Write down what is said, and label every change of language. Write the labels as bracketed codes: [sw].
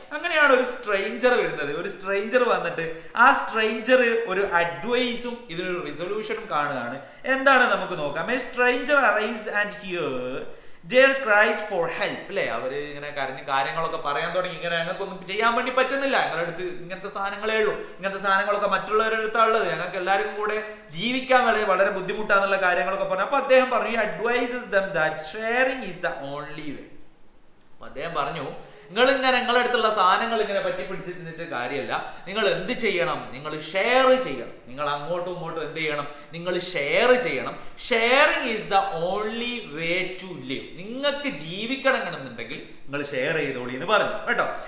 [ml] അങ്ങനെയാണ് ഒരു സ്ട്രേഞ്ചർ വരുന്നത്. ഒരു സ്ട്രേഞ്ചർ വന്നിട്ട് ആ സ്ട്രേഞ്ചർ ഒരു അഡ്വൈസും ഇതിനൊരു റിസൊല്യൂഷനും കാണുകയാണ്. എന്താണ് നമുക്ക് നോക്കാം. [en] A stranger arrives and hear their cries for help. [ml] അല്ലെ, അവര് ഇങ്ങനെ കരഞ്ഞ് കാര്യങ്ങളൊക്കെ പറയാൻ തുടങ്ങി. ഇങ്ങനെ ഞങ്ങൾക്കൊന്നും ചെയ്യാൻ വേണ്ടി പറ്റുന്നില്ല, ഞങ്ങളുടെ അടുത്ത് ഇങ്ങനത്തെ സാധനങ്ങളേ ഉള്ളൂ, ഇങ്ങനത്തെ സാധനങ്ങളൊക്കെ മറ്റുള്ളവരുടെ അടുത്താണുള്ളത്, ഞങ്ങൾക്ക് എല്ലാവർക്കും കൂടെ ജീവിക്കാൻ വളരെ ബുദ്ധിമുട്ടാന്നുള്ള കാര്യങ്ങളൊക്കെ പറഞ്ഞു. അപ്പൊ അദ്ദേഹം പറഞ്ഞു, [en] advises them that sharing is the only way. [ml] അപ്പൊ അദ്ദേഹം പറഞ്ഞു, നിങ്ങളുടെ അടുത്തുള്ള സാധനങ്ങൾ ഇങ്ങനെ പറ്റി പിടിച്ചിട്ട് കാര്യമല്ല, നിങ്ങൾ എന്ത് ചെയ്യണം, നിങ്ങൾ ഷെയർ ചെയ്യണം. നിങ്ങൾ അങ്ങോട്ടും ഇങ്ങോട്ടും എന്ത് ചെയ്യണം, നിങ്ങൾ ഷെയർ ചെയ്യണം. [en] Sharing is the only way to live. [ml] നിങ്ങൾക്ക് ജീവിക്കണമെന്നുണ്ടെങ്കിൽ നിങ്ങൾ ഷെയർ ചെയ്തോളി എന്ന് പറഞ്ഞു കേട്ടോ.